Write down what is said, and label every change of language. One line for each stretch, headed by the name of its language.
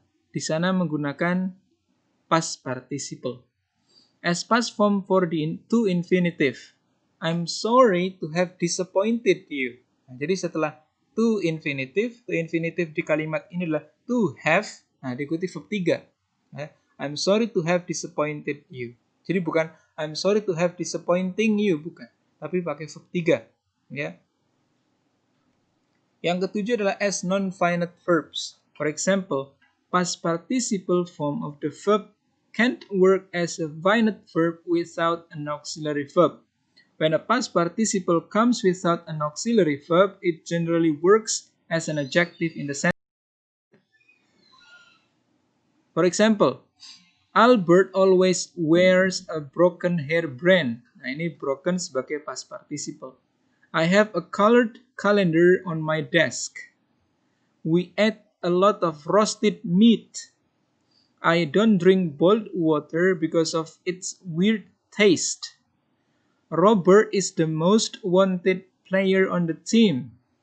Indonesian: Di sana menggunakan past participle.
English: As past form for the to infinitive, I'm sorry to have disappointed you.
Indonesian: Nah, jadi setelah to infinitive di kalimat ini adalah to have, nah diikuti verb 3. Ya.
English: I'm sorry to have disappointed you.
Indonesian: Jadi bukan
English: I'm sorry to have disappointing you,
Indonesian: bukan. Tapi pakai verb 3. Ya. Yang ketujuh adalah
English: as non-finite verbs. For example, past participle form of the verb can't work as a finite verb without an auxiliary verb. When a past participle comes without an auxiliary verb, it generally works as an adjective in the sentence. For example, Albert always wears a broken hairband.
Indonesian: Nah, ini broken sebagai past participle.
English: I have a colored calendar on my desk. We ate a lot of roasted meat. I don't drink boiled water because of its weird taste. Robert is the most wanted player on the team.